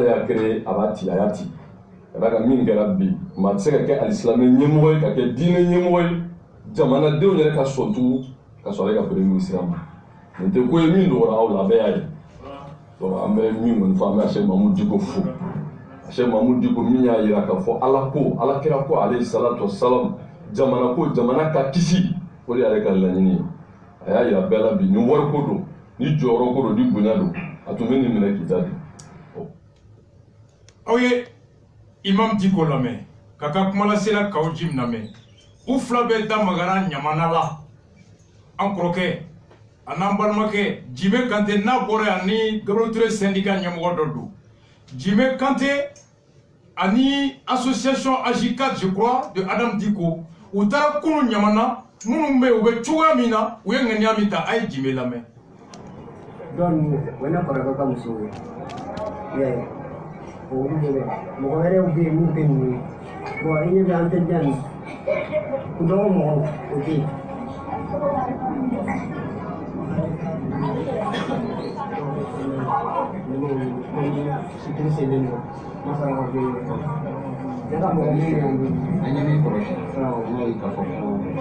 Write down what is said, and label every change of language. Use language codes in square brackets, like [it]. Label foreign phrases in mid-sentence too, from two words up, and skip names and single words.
[bm] y'a créé a b'a ci a y'a ci a b'a ka min kɛra bi maa tɛ se ka kɛ alisilamɛ ɲɛmɔgɔ ye ka kɛ diinɛ ɲɛmɔgɔ ye jamanadenw yɛrɛ ka sɔn tugun ka sɔrɔ ale ka [fr] premier ministre [bm] ma nin tɛ ko ye min dɔgɔra aw la a bɛɛ y'a ye donc an bɛ min kɔni fɔ an bɛ Cheikh Mahamudu Diko fo Cheikh Mahamudu Diko min y'a jira k'a fɔ ala ko ala kira ko alayhi salatu wassalam jamana ko jamana ka kisi o de y'ale ka laɲini ye a y'a jira bɛɛ la bi ni wari ko don ni jɔyɔrɔ ko don ni bonya don a tun bɛ nin minɛ k'i da de aw ye Imam Diko lamɛn ka ka kumalasela k'aw jim lamɛn u fila bɛɛ da magara ɲamana la an kɔrɔkɛ a n'an balimakɛ Jime Kante n'a bɔra yan ni Gabriel Touré syndicat ɲɛmɔgɔ dɔ don Jime Kante ani association AJ4 [fr] je crois de [bm] Adam Diko u taara kunu ɲamana minnu bɛ u bɛ cogoya min na u ye ŋaniya min ta a ye Jime lamɛn donc o ye ne kɔrɔkɛ ka muso ye mɔgɔ wɛrɛw bɛ yen mun tɛ nin ye bon i ɲɛ bɛ an tɛ diya nin dɔgɔ mɔgɔw o tɛ yen sitiri selen don masa ka bɛ yen ne ka mɔgɔ min bɛ yan an ye min kɔlɔsi n'o ye k'a fɔ ko